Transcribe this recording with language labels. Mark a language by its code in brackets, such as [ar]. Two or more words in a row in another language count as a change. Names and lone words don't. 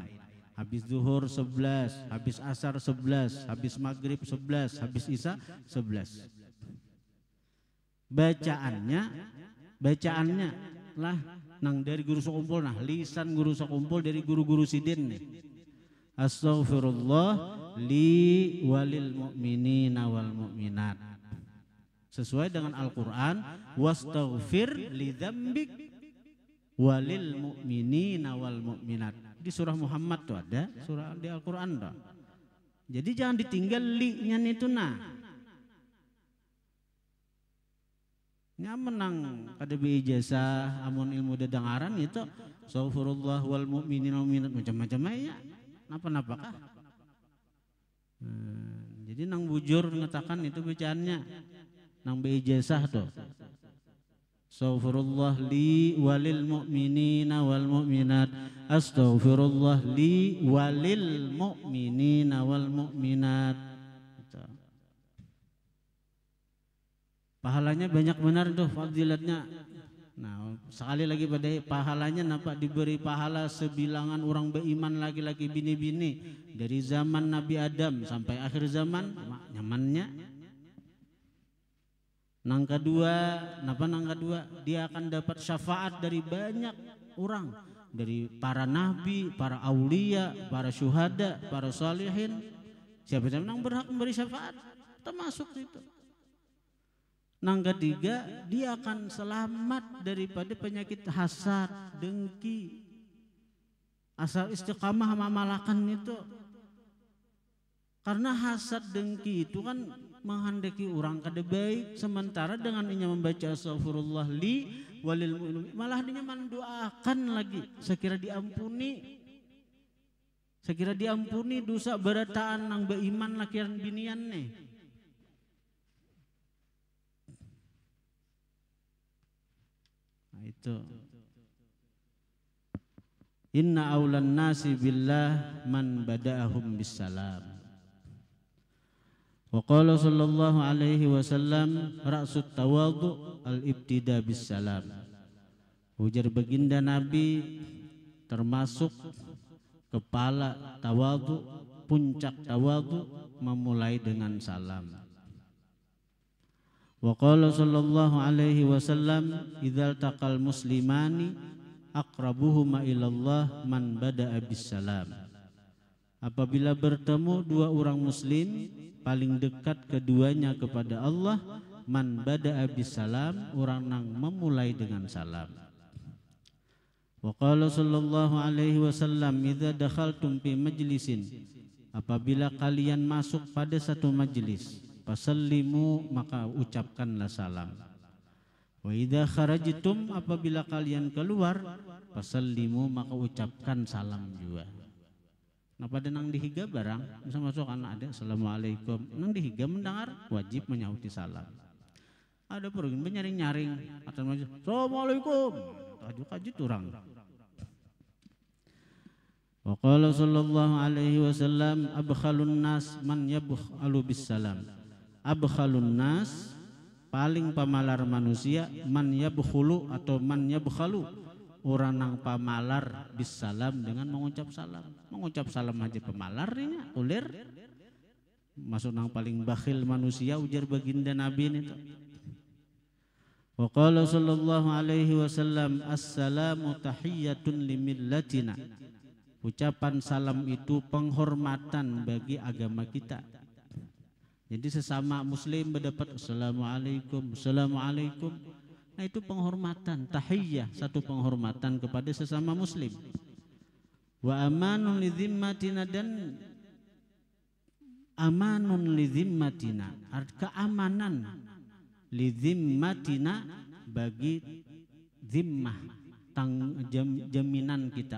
[bjn] Habis zuhur 11, habis asar 11, habis maghrib 11, habis isya 11. Bacaannya lah nang dari guru sekumpul, nah lisan guru sekumpul dari guru-guru Sidin nih. [ar] أستغفر الله لي وللمؤمنين والمؤمنات. [bjn] Sesuai dengan Al-Quran, [ar] واستغفر لذنبك وللمؤمنين والمؤمنات. [bjn] Di surah Muhammad tuh ada, surah di Al-Quran tuh. Jadi jangan ditinggal li-nya itu nah. Nya menang kada beijazah amun ilmu dedangaran itu [ar] أستغفر الله والمؤمنين والمؤمنات [bjn] macam-macam ya. Napa-napa kah? Jadi nang bujur mengatakan itu bacaannya nang beijazah tuh. [ar] أستغفر الله لي وللمؤمنين والمؤمنات. أستغفر الله لي وللمؤمنين والمؤمنات. [bjn] Pahalanya banyak benar tuh fadilatnya. Nah, sekali lagi pada pahalanya nampak diberi pahala sebilangan orang beriman laki-laki bini-bini dari zaman Nabi Adam sampai akhir zaman nyamannya. Nang kedua, dia akan dapat syafaat dari banyak orang, dari para nabi, para aulia, para syuhada, para salihin. Siapa yang berhak memberi syafaat termasuk itu. Nang ketiga, dia akan selamat daripada penyakit hasad, dengki, asal istiqamah mamalakan itu. Karena hasad dengki itu kan menghendaki orang kada baik, sementara dengan inya membaca [ar] أستغفر الله لي وللمؤمن [bjn] malah dia mendoakan lagi sekira diampuni dosa berataan nang beiman lakian binian nih. Nah, itu [ar] إن أولى الناس بالله من بدأهم بالسلام. وقال صلى الله عليه وسلم رأس التواضع الابتداء بالسلام [bjn] Ujar baginda Nabi, termasuk kepala tawadhu, puncak tawadhu memulai dengan salam. [ar] وقال صلى الله عليه وسلم إذا التقى المسلمان أقربهما إلى الله من بدأ بالسلام. [bjn] Apabila bertemu dua orang muslim, paling dekat keduanya kepada Allah [ar] من بدأ بالسلام, [bjn] orang yang memulai dengan salam. [ar] وقال صلى الله عليه وسلم إذا دخلتم في مجلس, [bjn] apabila kalian masuk pada satu majlis, fasallimu, maka ucapkanlah salam. [ar] وإذا خرجتم, [bjn] apabila kalian keluar, fasallimu, maka ucapkan salam juga. Nah pada nang dihiga barang, bisa masuk anak ada assalamualaikum, nang dihiga mendengar wajib menyauti salam. Ada pergi menyaring-nyaring atau assalamualaikum, tajuk orang. [ar] وقال صلى الله عليه وسلم أبخل الناس من يبخل بالسلام. أبخل الناس, [bjn] paling pamalar manusia, [ar] من يبخل [bjn] atau [ar] من يبخل, [bjn] orang nang pamalar [ar] بالسلام, [bjn] dengan mengucap salam. Mengucap salam aja pamalarnya ulir. Masuk nang paling bakhil manusia, ujar baginda Nabi ini. [ar] وقال صلى الله عليه وسلم السلام تحية لملتنا. [bjn] Ucapan salam itu penghormatan bagi agama kita. Jadi sesama muslim mendapat assalamualaikum, assalamualaikum. Nah itu penghormatan, tahiyyah, satu penghormatan kepada sesama muslim. [ar] وأمان لذمتنا, [bjn] dan [ar] أمان لذمتنا, [bjn] keamanan lidzimmatina, bagi zimmah, jaminan kita.